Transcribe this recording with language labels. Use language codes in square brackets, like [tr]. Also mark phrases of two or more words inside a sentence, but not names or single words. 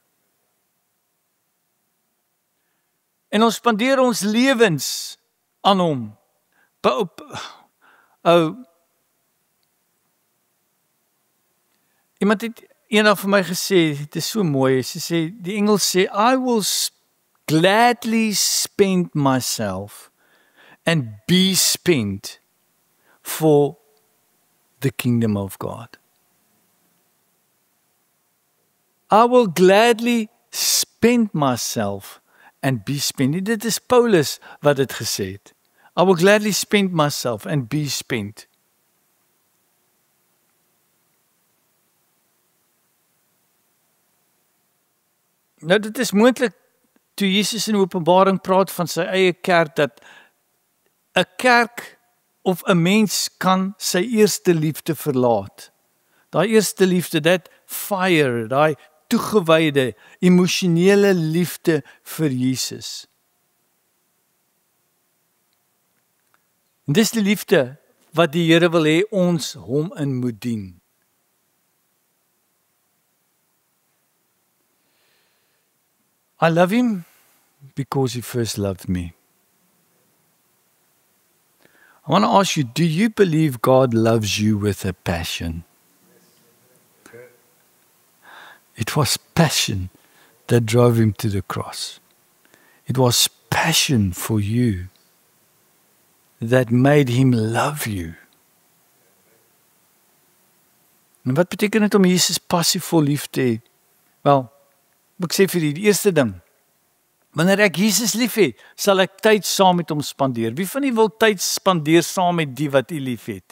[af] En ons spandeer ons lewens aan hom. Iemand het eendag vir my gesê, dit is so mooi, sy sê, die Engels sê, [en] I will gladly spend myself and be spent for the kingdom of God. I will gladly spend myself and be spent. [af] Dit is Paulus wat dit gesê het. [en] I will gladly spend myself and be spent. [af] Nou dit is moontlik toe Jesus in Openbaring praat van sy eie kerk, dat 'n kerk of 'n mens kan sy eerste liefde verlaat. Daai eerste liefde, [en] that fire, [af] daai toegewyde, emosionele liefde vir Jesus. En dis die liefde wat die Here wil hê ons hom in moet dien. [en] I love him because he first loved me. I want to ask you, do you believe God loves you with a passion? It was passion that drove him to the cross. It was passion for you that made him love you. [af] En wat beteken dit om Jesus passievol lief te hê? Wel, ek sê vir die eerste ding, wanneer ek Jesus lief het, sal ek tyd saam met hom spandeer. Wie van u wil tyd spandeer saam met die wat u lief het?